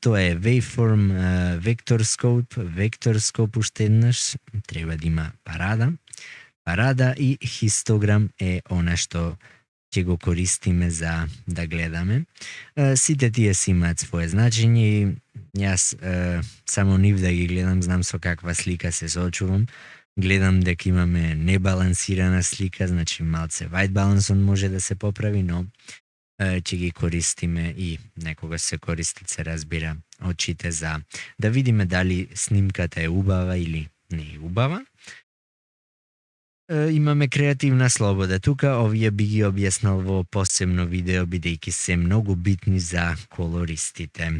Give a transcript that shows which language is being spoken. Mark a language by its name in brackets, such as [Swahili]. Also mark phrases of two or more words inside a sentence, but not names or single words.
[Macedonian] Тоа е [English] Waveform, Vector Scope [Macedonian] уште еднаш, треба да има парада и хистограм е она што ќе го користиме за да гледаме. Сите тие си имаат своje значење и јас само нив да ги гледам, знам со каква слика се соочувам. Гледам дека имаме небалансирана слика, значи малце [English] white balance [Macedonian] може да се поправи, но ќе ги користиме и некогаш се користат, се разбира, очите за да видиме дали снимката е убава или не е убава. Имаме креативна слобода. Тука овие би ги објаснал во посебно видео, бидејќи се многу битни за колористите.